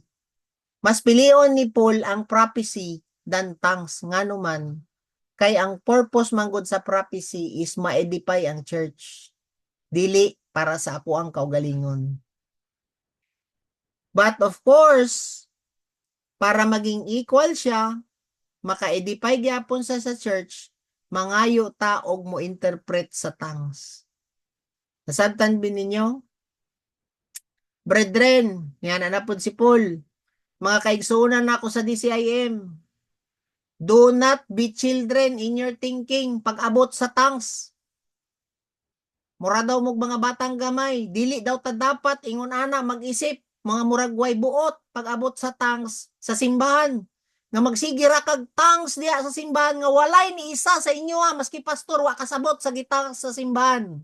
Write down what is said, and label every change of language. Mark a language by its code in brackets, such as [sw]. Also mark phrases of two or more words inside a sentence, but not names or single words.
[ceb] Mas pilion ni Paul ang [en] prophecy than tongues [ceb] nganuman kay ang purpose manggod sa prophecy is ma-edify ang church, dili para sa ako ang kaugalingon. [en] But of course, [ceb] para maging equal siya, maka-edify gyapon sa church, mangayo ta og mo interpret sa tongues. Nasabtan bin ninyo? Brethren, [tl] yan na po si Paul. [ceb] Mga kaigsunan na ako sa DCIM. [en] Do not be children in your thinking [ceb] pag-abot sa [en] tongues. [ceb] Mura daw mong mga batang gamay, dili daw ta dapat ingon ana mag-isip, mga muragway buot pag-abot sa tongues sa simbahan. Nga magsigira kag tongues diya sa simbahan nga walay ni isa sa inyo maski pastor wa kasabot sa gitang sa simbahan.